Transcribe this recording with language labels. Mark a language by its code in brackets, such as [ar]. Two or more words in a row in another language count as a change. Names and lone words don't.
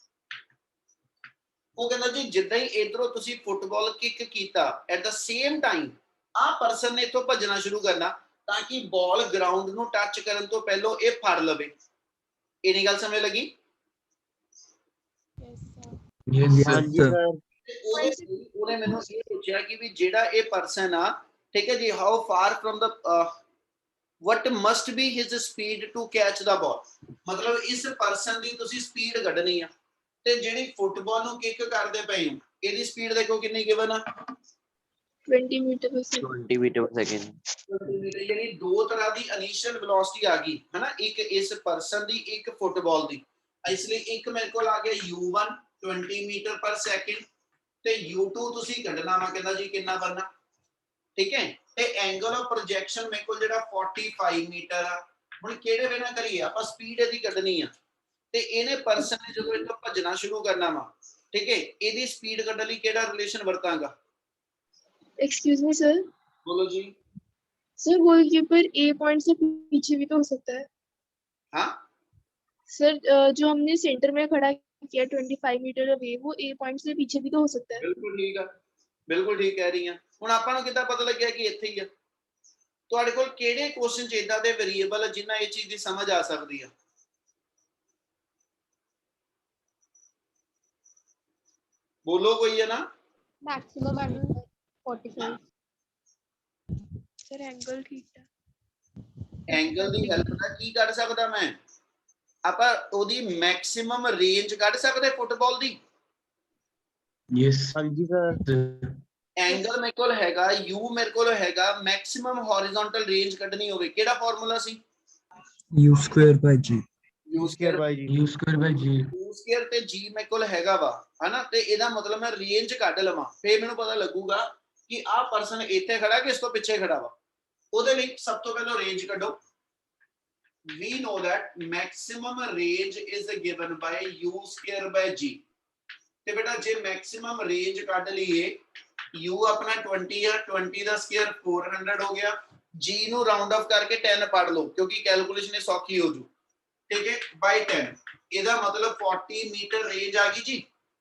[pa] ਉਹ ਕਹਿੰਦਾ ਜੀ ਜਿੱਦਾਂ ਹੀ ਇਧਰੋਂ ਤੁਸੀਂ ਫੁੱਟਬਾਲ ਕਿਕ ਕੀਤਾ [en] at the same time a person [pa] ਨੇ ਇੱਥੋਂ ਭੱਜਣਾ ਸ਼ੁਰੂ ਕਰਨਾ ਤਾਂ ਕਿ [en] ball ground [pa] ਨੂੰ ਟੱਚ ਕਰਨ ਤੋਂ ਪਹਿਲਾਂ ਇਹ ਫੜ ਲਵੇ। ਇਹਨੀ ਗੱਲ ਸਮਝ ਲੱਗੀ? [en] Yes, [hi] हाँ [en] sir. [hi] जी सर। [pa] ਉਹਨੇ ਮੈਨੂੰ ਇਹ ਪੁੱਛਿਆ ਕਿ ਵੀ ਜਿਹੜਾ ਇਹ ਪਰਸਨ ਆ, ਠੀਕ ਹੈ ਜੀ, [en] how far from the what must be his speed to catch the ball, [pa] ਮਤਲਬ ਇਸ ਪਰਸਨ ਦੀ ਤੁਸੀਂ ਸਪੀਡ ਕੱਢਣੀ ਆ। ਤੇ ਜਿਹੜੀ ਫੁੱਟਬਾਲ ਨੂੰ ਕਿਕ ਕਰਦੇ ਪਏ ਹੋ ਇਹਦੀ ਸਪੀਡ ਦੇਖੋ ਕਿੰਨੀ ਗਿਵਨ ਆ, [en] 20 meter per second. 20 meter per second. [pa] ਯਾਨੀ ਦੋ ਤਰ੍ਹਾਂ ਦੀ [en] initial velocity [pa] ਆ ਗਈ ਹੈ ਨਾ, ਇੱਕ ਇਸ ਪਰਸਨ ਦੀ, ਇੱਕ ਫੁੱਟਬਾਲ ਦੀ। ਇਸ ਲਈ ਇੱਕ ਮੇਰੇ ਕੋਲ ਆ ਗਿਆ u1 20 [en] meter per second [pa] ਤੇ u2 ਤੁਸੀਂ ਕੱਢਣਾ ਵਾ, ਕਹਿੰਦਾ ਜੀ ਕਿੰਨਾ ਬਣਨਾ, ਠੀਕ ਹੈ। ਤੇ [en] angle of projection [pa] ਮੇਰੇ ਕੋਲ ਜਿਹੜਾ 45 ਮੀਟਰ ਆ। ਹੁਣ ਕਿਹੜੇ ਵੇ ਨਾ ਕਰੀਏ ਆਪਾਂ, ਸਪੀਡ ਇਹਦੀ ਕੱਢਣੀ ਆ ਤੇ ਇਹਨੇ ਪਰਸਨ ਨੇ ਜਦੋਂ ਇੱਥੋਂ ਭੱਜਣਾ ਸ਼ੁਰੂ ਕਰਨਾ ਵਾ, ਠੀਕ ਹੈ, ਇਹਦੀ ਸਪੀਡ ਕੱਢਣ ਲਈ ਕਿਹੜਾ ਰਿਲੇਸ਼ਨ ਵਰਤਾਂਗਾ? [en] Excuse me sir. [hi] बोलो जी। सर गोलकीपर A पॉइंट से पीछे भी तो हो सकता है। हाँ सर जो हमने सेंटर में खड़ा किया 25 [en] meter away, [hi] वो A पॉइंट से पीछे भी तो हो सकता है। बिल्कुल ठीक है, बिल्कुल ठीक कह रही हैं। [pa] ਹੁਣ ਆਪਾਂ ਨੂੰ ਕਿੱਦਾਂ ਪਤਾ ਲੱਗਿਆ ਕਿ ਇੱਥੇ ਹੀ ਆ? ਤੁਹਾਡੇ ਕੋਲ ਕਿਹੜੇ ਕੁਐਸਚਨ ਚ ਇਦਾਂ ਦੇ ਵੇਰੀਏਬਲ ਜਿੰਨਾ ਇਹ ਚੀਜ਼ ਦੀ ਸਮਝ ਆ ਸਕਦੀ ਆ? ਬੋਲੋ ਕੋਈ ਹੈ ਨਾ? [en] maximum angle 45 sir angle theta. [pa] ਐਂਗਲ ਦੀ ਹੈਲਪ ਨਾਲ ਕੀ ਕੱਢ ਸਕਦਾ ਮੈਂ? ਆਪਾਂ ਉਹਦੀ [en] maximum range [pa] ਕੱਢ ਸਕਦੇ ਫੁੱਟਬਾਲ ਦੀ। [en] Yes. [hi] हाँ जी सर। [pa] ਐਂਗਲ ਮੇਰੇ ਕੋਲ ਹੈਗਾ u, ਮੇਰੇ ਕੋਲ ਹੈਗਾ [en] maximum horizontal range [pa] ਕੱਢਣੀ ਹੋਵੇ, ਕਿਹੜਾ ਫਾਰਮੂਲਾ ਸੀ? [en] U square by G. u square [hi] भाई जी। [en] U square by G. u square [pa] ਤੇ g ਮੇਰੇ ਕੋਲ ਹੈਗਾ ਵਾ, ਹਨਾ। ਤੇ ਇਹਦਾ ਮਤਲਬ ਮੈਂ ਰੇਂਜ ਕੱਢ ਲਵਾਂ, ਫੇਰ ਮੈਨੂੰ ਪਤਾ ਲੱਗੂਗਾ ਕਿ ਆਹ ਪਰਸਨ ਇੱਥੇ ਖੜਾ ਕਿ ਇਸ ਤੋਂ ਪਿੱਛੇ ਖੜਾ ਵਾ। ਉਹਦੇ ਲਈ ਸਭ ਤੋਂ ਪਹਿਲਾਂ ਰੇਂਜ ਕੱਢੋ। [en] we know that maximum range is given by u square by g। [pa] ਤੇ ਬੇਟਾ ਜੇ [en] maximum range [pa] ਕੱਢ ਲਈਏ, u ਆਪਣਾ 20 ਆ, 20 ਦਾ ਸਕੁਅਰ 400 ਹੋ ਗਿਆ, g ਨੂੰ [en] round off [pa] ਕਰਕੇ 10 ਪੜ ਲਓ ਕਿਉਂਕਿ ਕੈਲਕੂਲੇਸ਼ਨ ਇਹ ਸੌਖੀ ਹੋ ਜੂ, ਠੀਕ ਹੈ, ਬਾਈ 10। ਇਹਦਾ ਮਤਲਬ 40 [en] meter range [pa] ਆ ਗਈ ਜੀ।